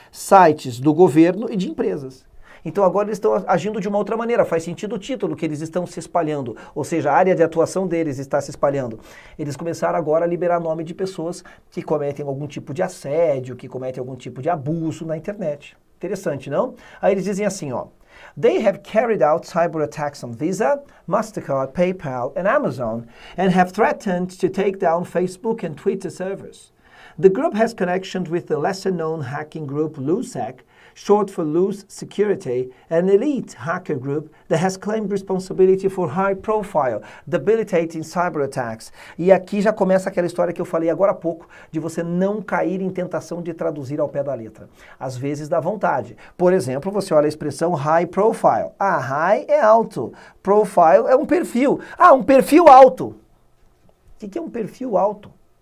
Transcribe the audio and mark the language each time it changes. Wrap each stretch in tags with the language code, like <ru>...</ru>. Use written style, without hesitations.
<pt>Sites do governo e de empresas. Então agora eles estão agindo de uma outra maneira, faz sentido o título que eles estão se espalhando, ou seja, a área de atuação deles está se espalhando. Eles começaram agora a liberar nome de pessoas que cometem algum tipo de assédio, que cometem algum tipo de abuso na internet. Interessante, não? Aí eles dizem assim, ó.</pt> <en>They have carried out cyber attacks on Visa, Mastercard, PayPal, and Amazon, and have threatened to take down Facebook and Twitter servers. The group has connections with the lesser-known hacking group LoSec, short for Loose Security, an elite hacker group that has claimed responsibility for high-profile, debilitating cyber attacks.</en> <pt>E aqui já começa aquela história que eu falei agora há pouco, de você não cair em tentação de traduzir ao pé da letra. Às vezes dá vontade. Por exemplo, você olha a expressão high profile. Ah, high é alto. Profile é um perfil. Ah, um perfil alto. O que é um perfil alto?</pt>